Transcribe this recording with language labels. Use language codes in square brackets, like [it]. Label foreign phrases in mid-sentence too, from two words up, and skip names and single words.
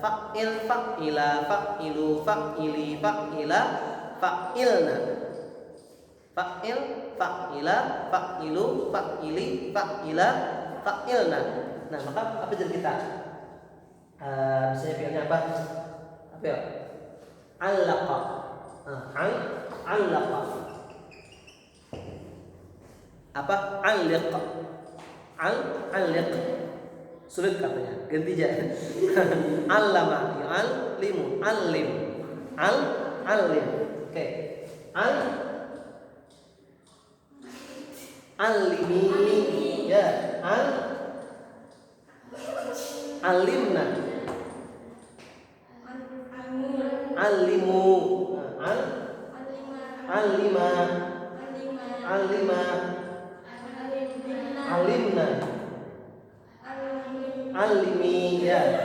[ar] فعل، فعلا، فعلوا، فعلي، فعلا، فعلن. فعل، فعلا، فعلوا، فعلي، فعلا, fa'ilna. [id] Nah, maka apa jadi kita? Misalnya fi'ilnya apa? Apa ya? [ar] علّق علّق. [id] Apa? Alliq. Alliq. Sulit katanya. Ganti aja. [ar] علّم، يعلّم، علّم. Allim. Oke. Allimi. Ya, علّمن، علّموا، علّما، علّمي ya.